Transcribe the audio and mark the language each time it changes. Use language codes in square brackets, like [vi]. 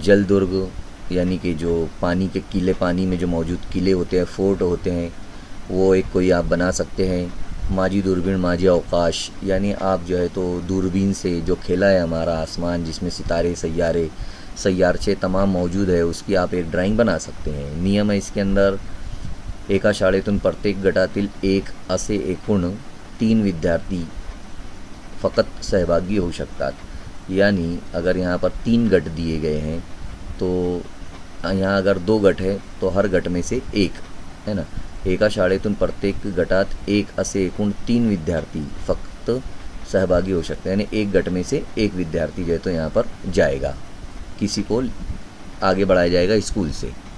[hi] जल दुर्ग यानी कि जो पानी के किले, पानी में जो मौजूद किले होते हैं, फोर्ट होते हैं, वो एक कोई आप बना सकते हैं। [mr] माझी दूरबीन माझी अवकाश [hi] यानी आप जो है तो दूरबीन से जो खेला है हमारा आसमान जिसमें सितारे, सैयारचे तमाम मौजूद है, उसकी आप एक ड्राइंग बना सकते हैं। नियम है इसके अंदर, [mr] एका शाळेतून प्रत्येक गटातील एक असे एकूण 3 विद्यार्थी फ़कत सहभागी होऊ शकतात। [hi] यानी अगर यहाँ पर 3 गट दिए गए हैं तो यहाँ अगर 2 गट है तो हर गट में से एक, है ना। [mr] एका शाळेतून प्रत्येक गटात एक असे एकूण 3 विद्यार्थी फक्त सहभागी [hi] हो सकते हैं, यानी एक गट में से एक विद्यार्थी जो है तो यहाँ पर जाएगा, किसी को आगे बढ़ाया जाएगा स्कूल से।